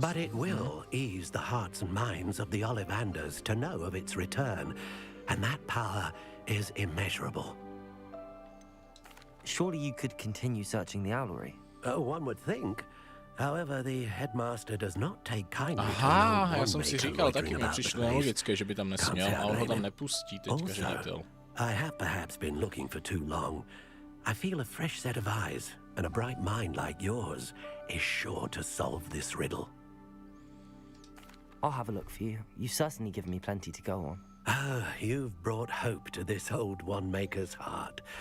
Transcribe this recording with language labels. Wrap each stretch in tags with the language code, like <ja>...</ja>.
<en>But it will ease the hearts and minds of the Ollivanders to know of its return. and that power is immeasurable. Surely you could continue searching the owlery. One would think. However, the headmaster does not take kindly</en> <cs>Aha,</cs> <en>to</en> <cs>já jsem si říkal, taky mi přišlo nelogické, že by tam nesměl, a on ho tam nepustí teďka ředitel.</cs> <en>I have perhaps been looking for too long. I feel a fresh set of eyes, and a bright mind like yours is sure to solve this riddle. I'll have a look for you. You certainly give me plenty to go on. You've brought hope to this old one-maker's heart.</en>